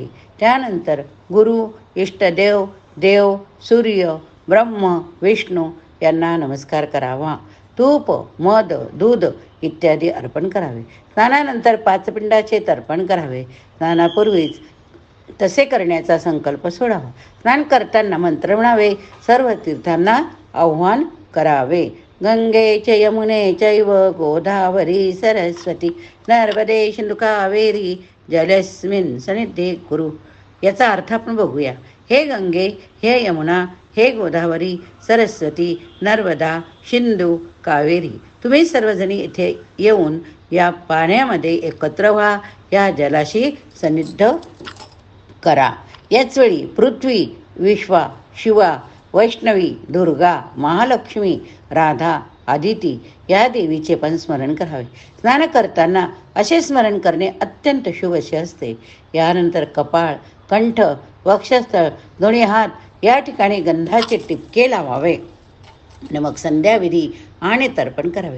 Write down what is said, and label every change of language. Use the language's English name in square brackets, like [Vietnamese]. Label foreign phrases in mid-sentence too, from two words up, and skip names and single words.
[Marathi] त्यानंतर गुरु, इष्टदेव, देव, सूर्य, ब्रह्म, विष्णू यांना नमस्कार करावा. तूप, मध, दूध इत्यादी अर्पण करावे. स्नानानंतर 5 पिंडाचे तर्पण करावे. स्नानापूर्वीच तसे करण्याचा संकल्प सोडावा. स्नान करताना मंत्र म्हणावे. सर्व तीर्थांना आव्हान करावे. [Sanskrit] गंगे च यमुने चैव गोदावरी सरस्वती नर्मदे सिंधू कावेरी जलेस्मिन् सन्निधे कुरु. [Marathi] याचा अर्थ आपण बघूया. हे गंगे, हे यमुना, हे गोदावरी, सरस्वती, नर्मदा, सिंधू, कावेरी, तुम्ही सर्वजणी इथे येऊन या पाण्यामध्ये एकत्र व्हा. या जलाशी सन्निध करा. याच वेळी पृथ्वी, विश्वा, शिवा, वैष्णवी, दुर्गा, महालक्ष्मी, राधा, आदिती या देवीचे पण स्मरण करावे. स्नान करताना असे स्मरण करणे अत्यंत शुभ असे असते. यानंतर कपाळ, कंठ, वक्षस्थळ, दोन्ही हात या ठिकाणी गंधाचे टिपके लावावे. आणि मग संध्याविधी आणि तर्पण करावे.